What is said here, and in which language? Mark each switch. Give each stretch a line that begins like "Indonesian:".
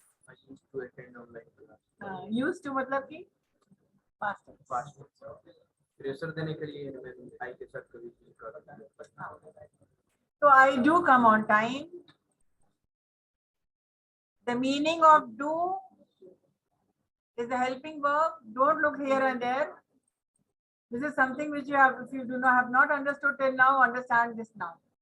English: I used to attend online class। Used to
Hindi: मतलब कि
English: past tense. Past tense।
Hindi: Pressure देने के लिए मैं आई के साथ कभी नहीं करता।
English: So I do come on time. The meaning of do is a helping verb. Don't look here and there. This is something which you have, if you do not have not understood till now, understand this now.